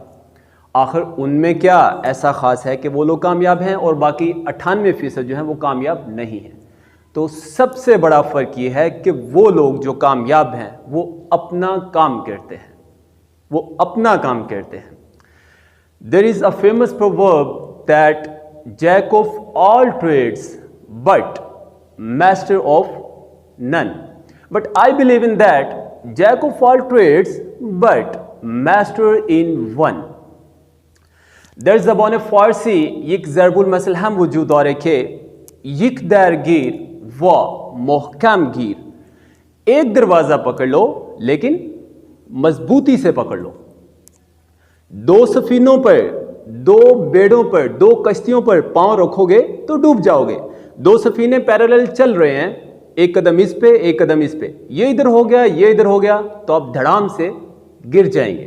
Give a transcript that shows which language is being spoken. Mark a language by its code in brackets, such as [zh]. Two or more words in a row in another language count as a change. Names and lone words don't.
[ur] آخر ان میں کیا ایسا خاص ہے کہ وہ لوگ کامیاب ہیں اور باقی 98% جو ہیں وہ کامیاب نہیں ہیں؟ تو سب سے بڑا فرق یہ ہے کہ وہ لوگ جو کامیاب ہیں وہ اپنا کام کرتے ہیں، وہ اپنا کام کرتے ہیں۔ [en] There is a famous proverb that jack of all trades but master of none. But I believe in that jack of all trades but master in one. [fa] در زبان فارسی یک ضرب المثل هم وجود داره که یک درگیر و محکم گیر۔ [ur] ایک دروازہ پکڑ لو لیکن مضبوطی سے پکڑ لو۔ دو سفینوں پر، دو بیڑوں پر، دو کشتیوں پر پاؤں رکھو گے تو ڈوب جاؤ گے۔ دو سفینے پیرالل چل رہے ہیں، ایک قدم اس پہ ایک قدم اس پہ، یہ ادھر ہو گیا یہ ادھر ہو گیا تو آپ دھڑام سے گر جائیں گے۔